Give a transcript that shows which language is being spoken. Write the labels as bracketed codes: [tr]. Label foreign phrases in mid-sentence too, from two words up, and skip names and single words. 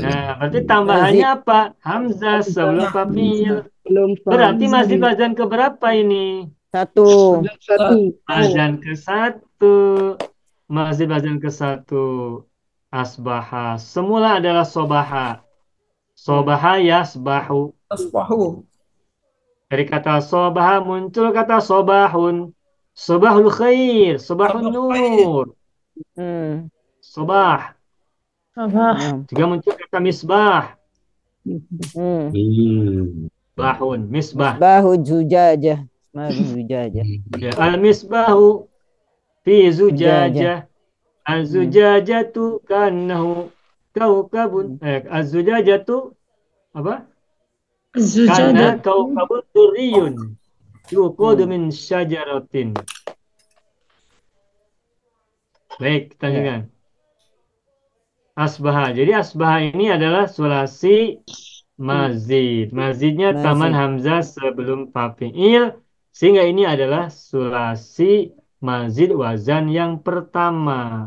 [id] Nah berarti tambahannya apa? Hamzah sebelum fa'il. Berarti masih wazan keberapa ini? Satu. Wazan ke-1. Masih wazan ke-1. Asbaha. Semula adalah sobaha. [ar] صبح يصبح. Asbahu. [id] Dari kata sobaha muncul kata sobahun. [ar] صباح الخير صباح النور. Sobah. [id] Juga muncul kata misbah. [ar] باح مصباح. مصباح زجاجة مصباح زجاجة. Ya, المصباح في زجاجة. الزجاجة كأنه كوكب. [id] Az-zujajatu apa? Karena [ar] Zujajah. كوكب دري يوقد من شجرة. [id] Baik, kita lanjutkan. Asbaha. Jadi asbaha ini adalah [ar] ثلاثي مزيد. [id] Mazidnya Mazid. taman hamzah sebelum fa'il. Sehingga ini adalah [ar] ثلاثي مزيد [id] wazan yang pertama.